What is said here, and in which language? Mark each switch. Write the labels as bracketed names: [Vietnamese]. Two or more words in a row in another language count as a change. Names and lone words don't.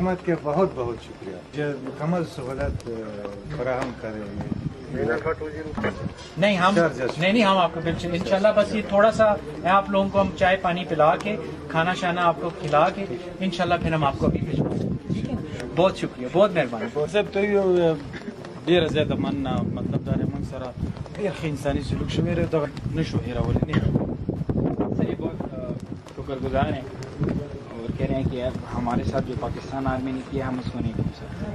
[Urdu] حکومت کے بہت بہت شکریہ جو مکمل سہولت فراہم کریں گے. نہیں ہم آپکو بالکل انشاءاللہ، بس یہ تھوڑا سا آپ لوگوں کو ہم چائے پانی پلا کے کھانا شانا آپکو کھلا کے انشاءاللہ پھر ہم آپکو ابھی بھجوائیں گے. ٹھیک ہے، بہت شکریہ، بہت مہربانی. [Pashto] सब तो यो ډیره زیاته مننه مطلب دا موږ سره ډېر ښه انساني سلوک شوی دی دغه نشو هېرولی نه [Urdu] سر یہ بہت شکرگزار ہیں اور کہہ رہے ہیں کہ ہمارے ساتھ جو پاکستان آرمی نے کیا ہم اسکو نہیں بھول سکتے.